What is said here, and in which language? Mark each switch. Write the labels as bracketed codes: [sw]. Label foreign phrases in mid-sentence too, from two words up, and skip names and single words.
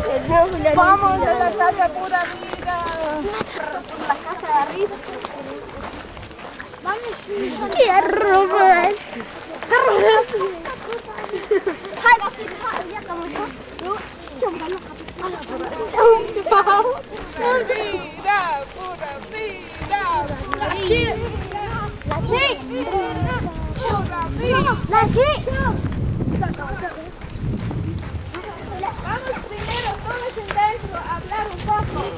[es] Vamos a la casa pura vida. La casa de arriba. Vamos. [ar] يا الرمل هاي بسيط هاي يا كمان. [es] Vida, pura vida. La chica. Vamos primero todos en dentro a hablar un poco.